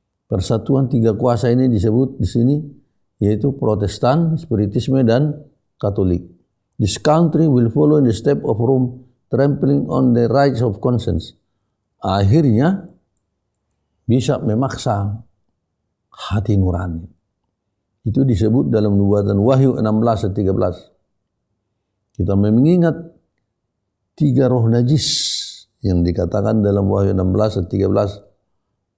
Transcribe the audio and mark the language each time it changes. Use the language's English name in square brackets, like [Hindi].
[Indonesian] Persatuan tiga kuasa ini disebut di sini yaitu Protestan, Spiritisme dan Katolik. [English] This country will follow in the step of Rome, trampling on the rights of conscience. [Indonesian] Akhirnya bisa memaksa hati nurani. Itu disebut dalam nubuatan Wahyu 16 ayat 13. Kita mengingat tiga roh najis yang dikatakan dalam Wahyu 16 ayat 13.